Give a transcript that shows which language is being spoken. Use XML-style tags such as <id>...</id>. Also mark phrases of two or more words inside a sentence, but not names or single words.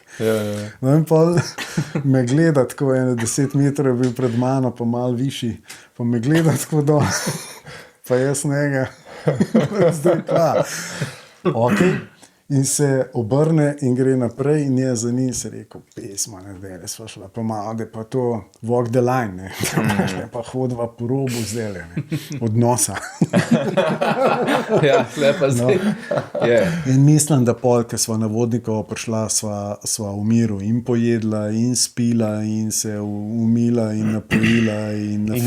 <sl>No in pa me gleda tako, 10 metrov je bil pred mano, pa malo višji, pa me gleda tako dol, pa jaz njega, zdaj pa. Okay. In se obrne in gre naprej in je za njim se rekel, pesma, ne, zdaj sva šla, pa malo, da pa</sl> <en>to walk the line,</en> <sl>ne, pa hodva po robu zdaj, odnosa. Ja, lepa zdaj. In mislim, da pol, ko sva na vodnikovo prišla, sva v miru in pojedla, in spila, in se umila, in napojila, in nafilala.</sl>